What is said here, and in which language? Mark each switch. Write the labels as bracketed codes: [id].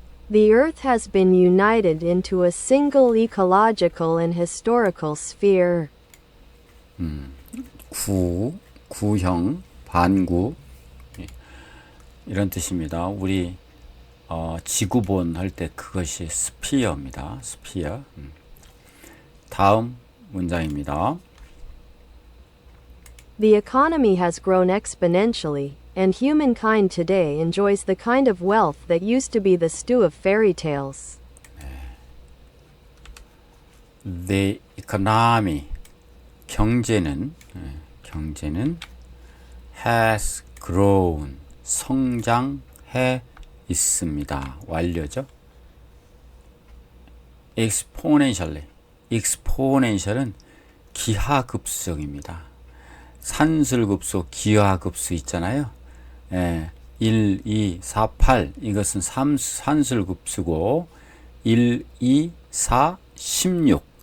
[en] The Earth has been united into a single ecological and historical sphere. [ko] 구형, 반구 이런 뜻입니다. 우리 지구본 할 때 그것이 스피어입니다. 스피어. 다음 문장입니다. [en] The economy has grown exponentially, and humankind today enjoys the kind of wealth that used to be the stew of fairy tales. The economy, [ko] 경제는 [en] has grown, [ko] 성장해 있습니다. 완료죠. exponential은 기하급수적입니다. 산술급수, 기하급수 있잖아요. 1, 2, 4, 8 이것은 산술급수고 1, 2, 4, 16